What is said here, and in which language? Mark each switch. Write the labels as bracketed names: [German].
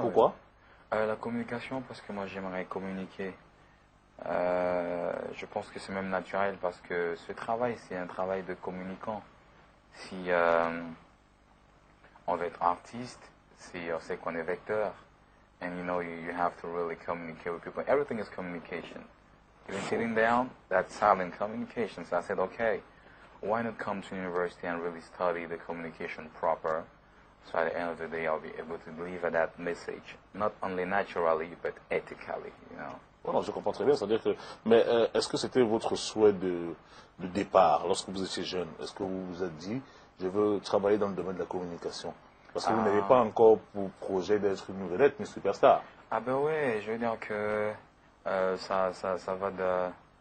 [French] Pourquoi? Ouais. La communication, parce que moi j'aimerais communiquer. Je pense que c'est même naturel parce que ce travail, c'est un travail de communicant. Si on veut être artiste, c'est qu'on est vecteur. [English] And you know, you have to really communicate with people. Everything is communication. Even sitting down, that's silent communication. So I said, okay, why not come to university and really study the communication proper? So at the end of the day, I'll be able to deliver that message, not only naturally, but ethically, you know. [French] Bon, je comprends très bien, c'est-à-dire que... Mais est-ce que c'était votre souhait de départ, lorsque vous étiez jeune? Est-ce que vous vous êtes dit, je veux travailler dans le domaine de la communication? Parce que vous n'avez pas encore pour projet d'être une vedette, une superstar. Ah ben ouais, je veux dire que ça va de...